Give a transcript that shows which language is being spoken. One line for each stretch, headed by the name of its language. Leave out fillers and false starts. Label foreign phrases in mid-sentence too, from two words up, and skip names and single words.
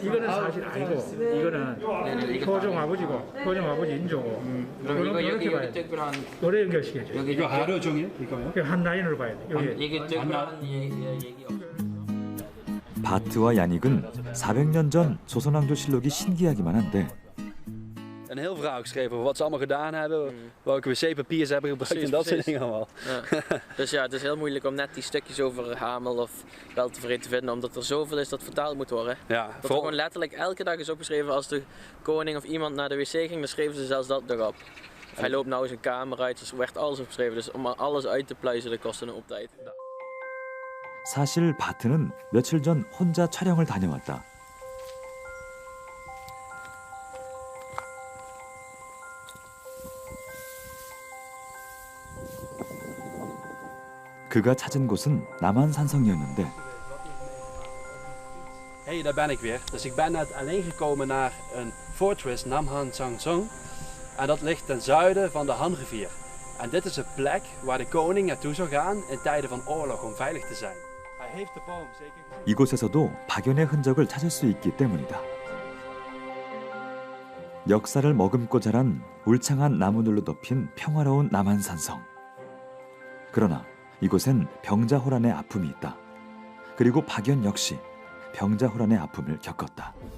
Korean: 이거는 사실 아니고 이거는 효종 아버지고 효종 아버지 인조고. 그럼 이거 이렇게 여기 봐야 돼. 특별한 노래 연결시켜줘. 여기 이거 하루종이에요? 이거요? 한 라인으로 봐야 돼. 여기. 이게 특별한 얘기 없어요. 바트와 야닉은 400년 전 조선왕조실록이 신기하기만 한데
Dutch: Een heel verhaal geschreven over wat ze allemaal gedaan hebben, welke wc-papier ze hebben gebruikt en dat soort dingen allemaal. Ja. Dus ja, het is heel moeilijk om net die stukjes over Hamel of Beltevree te vinden, omdat er zoveel is dat vertaald moet worden. Ja, Dat er gewoon letterlijk elke dag is opgeschreven als de koning of iemand naar de wc ging, dan schreven ze zelfs dat erop. Of hij loopt nou zijn kamer uit, dus er werd alles opgeschreven. Dus om alles uit te pluizen, dat kostte een hoop tijd.
Korean: 사실 바트는 며칠 전 혼자 촬영을 다녀왔다. 그가 찾은 곳은 남한산성이었는데
Dutch: Hey, daar ben ik weer. Dus ik ben net alleen gekomen naar een fortress, Namhan Sangsong. En dat ligt ten zuiden van de Han-rivier. En dit is een plek waar de koning naartoe zou gaan in tijden van oorlog om veilig te zijn. Hij heeft de boom zeker gezien.
Korean: 이곳에서도 박연의 흔적을 찾을 수 있기 때문이다. 역사를 머금고 자란 울창한 나무들로 덮인 평화로운 남한산성. 그러나 이곳엔 병자호란의 아픔이 있다. 그리고 박연 역시 병자호란의 아픔을 겪었다.